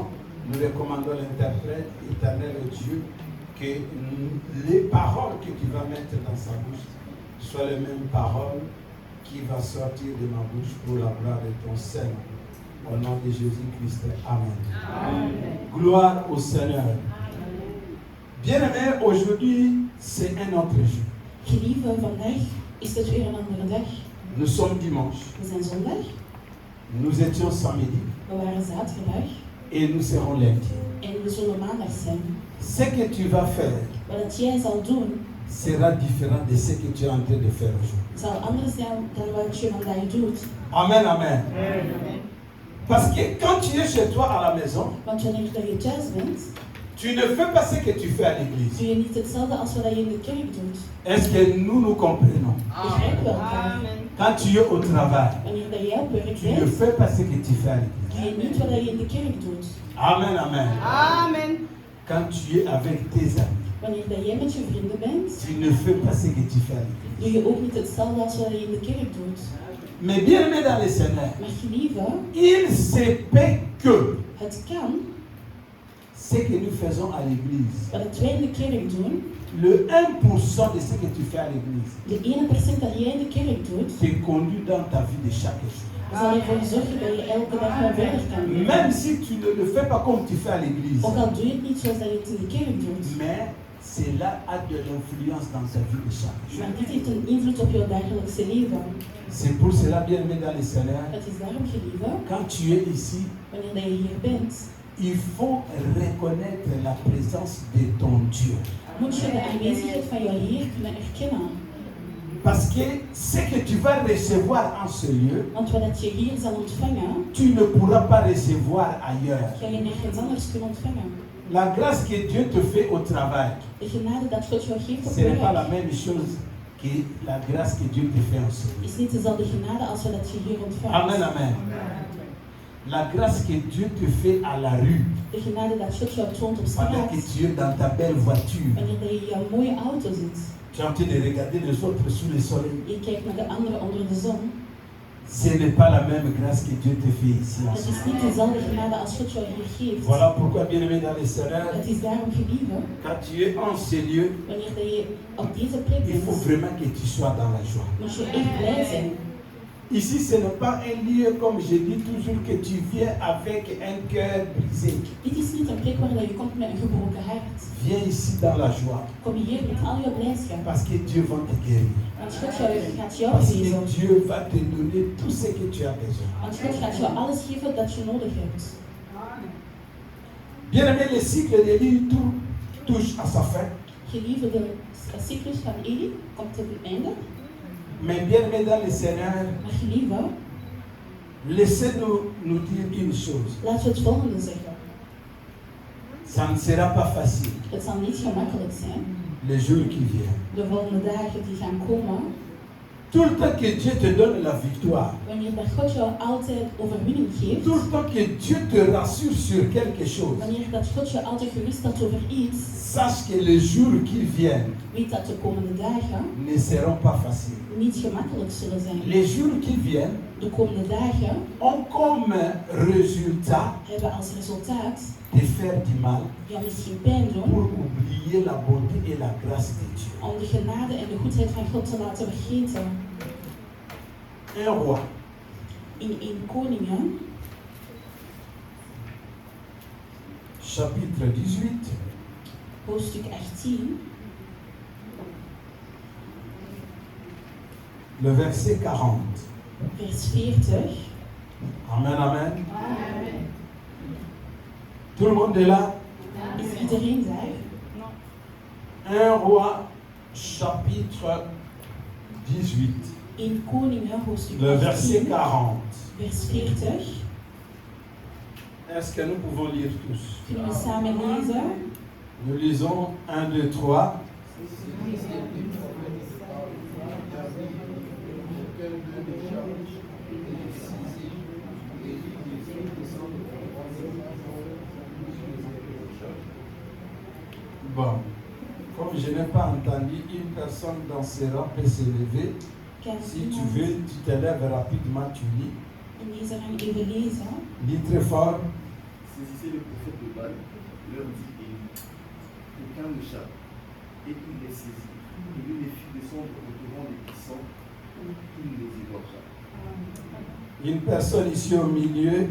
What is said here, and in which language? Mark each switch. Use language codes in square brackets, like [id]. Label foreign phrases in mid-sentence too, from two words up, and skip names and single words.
[fr] Nous recommandons l'interprète. Éternel Dieu, que les paroles que tu vas mettre dans sa bouche soient les mêmes paroles qui vont sortir de ma bouche pour la gloire de ton Seigneur. Au nom de Jésus-Christ. Amen. Amen. Gloire au Seigneur. Bien-aimés, aujourd'hui, c'est un autre jour. [nl] Geliefde, vandaag is het weer een andere dag. [fr] Nous sommes dimanche. [nl] We zijn zondag. [fr] Nous étions samedi. [nl] We waren zaterdag. [fr] Et nous serons lundi. [nl] En we zullen maandag zijn. [fr] Ce que tu vas faire [nl] Wat jij zal doen, [fr] sera différent de ce que tu es en train de faire aujourd'hui. [nl] zal anders zijn dan wat je vandaag doet. [fr] Amen, amen. [nl] Amen. [fr] Parce que quand tu es chez toi à la maison, [nl] Want wanneer je thuis bent, [fr] tu ne fais pas ce que tu fais à l'église. [nl] doe je niet hetzelfde als wat je in de kerk doet. [fr] Est-ce que nous comprenons? [nl] Begrijpen we elkaar? [fr] Quand tu es au travail, [nl] Wanneer dat jij op werk [fr] tu ne [nl] bent, [fr] fais pas ce que tu fais à l'église. [nl] doe je niet wat je in de kerk doet. [fr] Amen, amen. [nl] Amen. [fr] Quand tu es avec tes amis, [nl] Wanneer dat jij met je vrienden bent, [fr] tu ne fais pas ce que tu fais à l'église. [nl] doe je ook niet hetzelfde als wat je in de kerk doet. [fr] Mais bien aimé dans le Seigneur, [nl] Maar geliefde, [fr] il se peut que [nl] het kan [fr] ce que nous faisons à l'église, [nl] wat wij in de kerk doen, [fr] le 1% de ce que tu fais à l'église, [nl] de 1% dat jij in de kerk doet, [fr] te conduit dans ta vie de chaque jour. [nl] zal ervoor zorgen dat je elke dag naar verder kan gaan. [fr] Même si tu ne le fais pas comme tu fais à l'église, [nl] Ook al doe je het niet zoals dat je het in de kerk doet, [fr] mais cela a de l'influence dans ta vie de chaque jour. [nl] maar dit heeft een invloed op jouw dagelijkse leven. [fr] C'est pour cela, bien aimé dans le Seigneur, [nl] Het is daarom, geliefde, [fr] quand tu es ici, [nl] wanneer dat je hier bent, [fr] il faut reconnaître la présence de ton Dieu. [nl] moet je de aanwezigheid van jouw Heer kunnen erkennen. [fr] Parce que ce que tu vas recevoir en ce lieu, [nl] Want wat je hier zal ontvangen, [fr] tu ne pourras pas recevoir ailleurs. [nl] ga je nergens anders kunnen ontvangen. [fr] La grâce que Dieu te fait au travail, [nl] De genade dat God jou geeft op [fr] ce n'est pas la [nl] werk, [fr] même chose que la grâce que Dieu te fait en ce lieu. [nl] is niet dezelfde genade als wat je hier ontvangt. [fr] Amen, amen. La grâce que Dieu te fait à la rue, [nl] De genade dat God jou toont op [fr] pendant [nl] straat, [fr] que tu es dans ta belle voiture, [nl] wanneer dat je in jouw mooie auto zit, [fr] tu es en train de regarder les autres sous le soleil. [nl] je kijkt naar de anderen onder de zon, [fr] Ce n'est pas la même grâce que Dieu te fait ici. [nl] en het [fr] ce [nl] is niet dezelfde genade als God jou hier geeft. [fr] Voilà pourquoi, bien-aimé dans le Seigneur, [nl] Het is daarom, geliefde, [fr] quand tu es en ce lieu, [nl] wanneer dat je op deze plek [fr] il faut [nl] bent, [fr] vraiment que tu sois dans la joie. [nl] moet je echt blij zijn. [fr] Ici, ce n'est pas un lieu, comme je dis toujours, que tu viens avec un cœur brisé. [nl] Dit is niet een plek waar dat je komt met een gebroken hart. [fr] Viens ici dans la joie. [nl] Kom hier met al je blijdschap. [fr] Parce que Dieu va te guérir. [nl] Want God gaat jou [fr] Parce [nl] geven. [fr] que Dieu va te donner tout ce que tu as besoin. [nl] Want God gaat jou alles geven dat je nodig hebt. [fr] Bien aimé, le cycle de vie touche à sa fin. [nl] Geliefde, de cyclus van Eli komt ten einde. [fr] Mais bien aimé dans le Seigneur, [nl] Maar geliefde, [fr] laissez-nous dire une chose. [nl] laten we het volgende zeggen. [fr] Ça ne sera pas facile [nl] Het zal niet gemakkelijk zijn. [fr] les jours qui viennent. [nl] De volgende dagen die gaan komen. [fr] Tout le temps que Dieu te donne la victoire, [nl] Wanneer dat God jou altijd overwinning geeft. [fr] tout le temps que Dieu te rassure sur quelque chose, [nl] Wanneer dat God je altijd geruststelt over iets. [fr] sache que les jours qui viennent [nl] Weet dat de komende dagen [fr] ne seront pas faciles. [nl] niet gemakkelijk zullen zijn. [fr] Les jours qui viennent [nl] De komende dagen [fr] ont comme résultat [nl] hebben als resultaat [fr] de faire du mal [nl] jou misschien pijn doen [fr] pour oublier la bonté et la grâce de Dieu. [nl] om de genade en de goedheid van God te laten vergeten. [fr] Un roi, [nl] In 1 Koningen, [fr] chapitre 18, [nl] hoofdstuk 18, [fr] le verset 40. [nl] vers 40. [fr] Amen, amen. Tout le monde est là. [nl] Is iedereen daar? [fr] Un roi, chapitre 18, [nl] 1 Koningen, hoofdstuk [fr] le verset [nl] 18, 40. vers 40. [fr] Est-ce que nous pouvons lire tous? [nl] Kunnen we samen lezen? [fr] Nous lisons 1, 2, 3. Bon, comme je n'ai pas entendu, une personne dans ses rangs peut se lever. [nl] Kan [fr] Si tu [nl] iemand [fr] veux, tu te lèves rapidement, tu lis. [nl] in deze rang even lezen? [fr] Lis très fort. Saisissez le prophète de Baal, leur dit Élie, aucun n'échappe, et il les saisit. Et lui les fit descendre au devant des puissants, il les égorgea. Une personne ici au milieu,